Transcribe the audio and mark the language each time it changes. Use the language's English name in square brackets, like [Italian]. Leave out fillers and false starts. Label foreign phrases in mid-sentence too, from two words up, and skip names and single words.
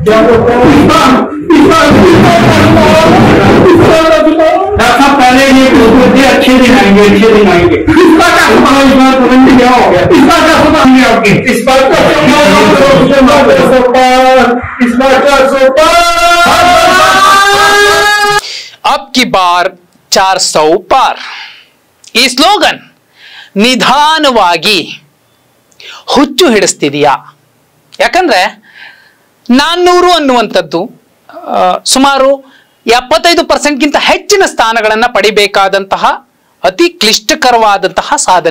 [Hindi] पहले ये बोलते अच्छे दिन आएंगे, अच्छे दिन आएंगे। इस बार तुरंत क्या हो गया? इस बार 400 पार आपके, इस बार 400 पार, इस बार 400 पार। अब की बार 400 पार [Kannada] ಈ ಸ್ಲೋಗನ್ ನಿಧಾನವಾಗಿ ಹುಚ್ಚು ಹಿಡಿಸ್ತಿದೆಯಾ? ಯಾಕಂದ್ರೆ 400 ಅನ್ನುವಂಥದ್ದು ಸುಮಾರು 75%ಗಿಂತ ಹೆಚ್ಚಿನ ಸ್ಥಾನಗಳನ್ನು ಪಡಿಬೇಕಾದಂತಹ ಅತಿ ಕ್ಲಿಷ್ಟಕರವಾದಂತಹ ಸಾಧನೆ.